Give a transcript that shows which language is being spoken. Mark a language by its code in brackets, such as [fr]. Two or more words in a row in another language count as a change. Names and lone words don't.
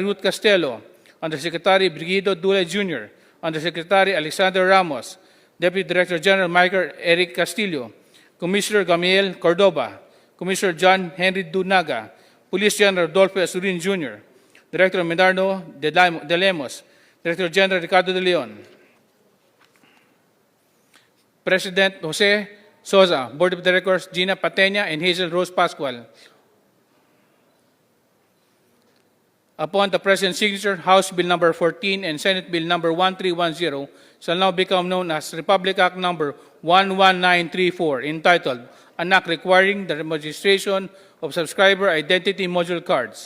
[en] Ruth Castello, Undersecretary Brigido Dule Jr., Undersecretary Alexander Ramos, Deputy Director General Michael Eric Castillo, Commissioner Gamiel Cordoba, Commissioner John Henry Dunaga, Police General Rodolfo Asurin Jr., Director Medardo de Lemos, Director General Ricardo de Leon, President Jose Sosa. Board of Directors Gina Patena and Hazel Rose Pascual. Upon the President's signature, House Bill Number 14 and Senate Bill Number 1310 shall now become known as Republic Act Number 11934, entitled An Act Requiring the Registration of Subscriber Identity Module Cards.